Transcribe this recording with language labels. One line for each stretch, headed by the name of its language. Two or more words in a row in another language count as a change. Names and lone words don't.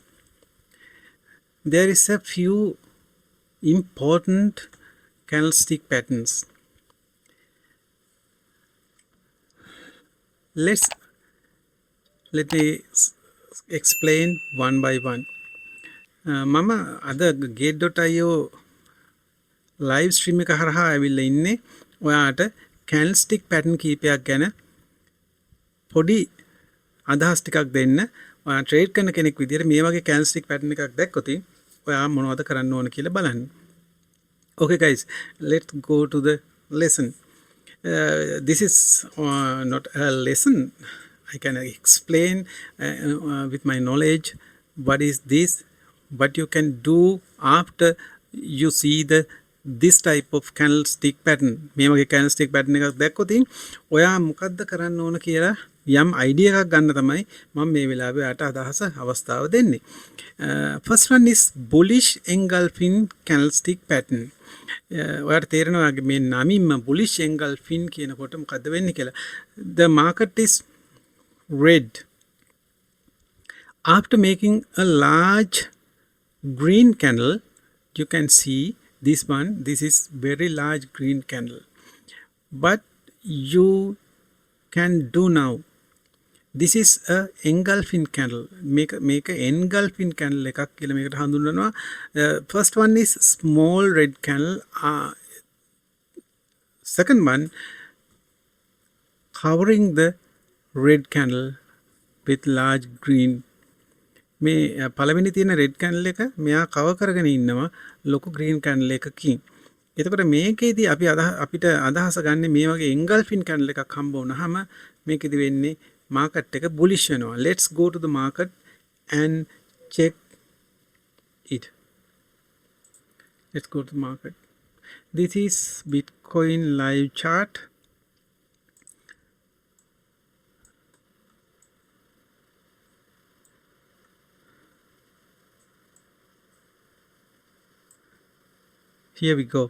English: There is a few important candlestick patterns. Let me explain one by one.
Sinhala: මම අද gate.io
English: live stream
Sinhala: එක හරහා ඇවිල්ලා ඉන්නේ ඔයාට
English: candlestick pattern
Sinhala: කීපයක් ගැන පොඩි අදහස් ටිකක් දෙන්න. ඔයා ට්‍රේඩ් කරන කෙනෙක් විදිහට මේ වගේ
English: candlestick pattern
Sinhala: එකක් දැක්කොත් ඔයා මොනවද කරන්න ඕන කියලා බලන්න.
English: Okay guys, let's go to the lesson. This is not a lesson. I can explain with my knowledge what is this, what you can do after you see this type of candlestick pattern.
Sinhala: මේ වගේ
English: candlestick pattern
Sinhala: එකක් දැක්කොත් ඔයා මොකද්ද කරන්න ඕන කියලා යම් idea එකක් ගන්න තමයි මම මේ වෙලාවේ ඔයාට අදහස අවස්ථාව දෙන්නේ.
English: First one is bullish engulfing candlestick pattern.
Sinhala: ඔයාට තේරෙනවා මේ නමින්ම
English: bullish engulfing
Sinhala: කියනකොට මොකද්ද වෙන්නේ කියලා.
English: The market is red. After making a large green candle, you can see this one. This is very large green candle. But you can do now. This is a engulfing candle. Make a engulfing candle
Sinhala: එකක් කියලා මේකට හඳුන්වනවා.
English: First one is small red candle. Second one covering the red candle with large green.
Sinhala: මේ පළවෙනි තියෙන
English: red candle
Sinhala: එක මෙයා cover කරගෙන ඉන්නවා ලොකු
English: green candle
Sinhala: එකකින්. එතකොට මේකේදී අපිට අදහස ගන්න මේ වගේ
English: engulfing candle
Sinhala: එකක් හම්බ වුණාම මේකෙදි වෙන්නේ market එක bullish වෙනවා.
English: Let's go to the market and check it. Let's go to the market. This is Bitcoin live chart. Here we go.